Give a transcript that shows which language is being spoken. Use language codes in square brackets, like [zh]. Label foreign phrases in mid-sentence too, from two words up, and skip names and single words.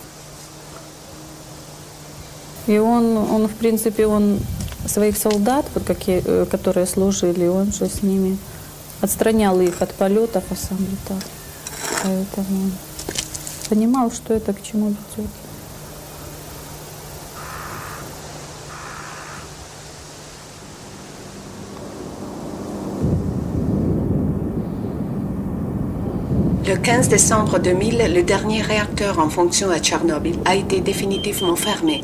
[ru] И он, в принципе, он своих солдат, вот которые служили, он же с ними отстранял их от полетов, а сам летал. Поэтому он понимал, что это к чему ведет. [fr] Le 15 décembre 2000, le dernier réacteur en fonction à Tchernobyl a été définitivement fermé.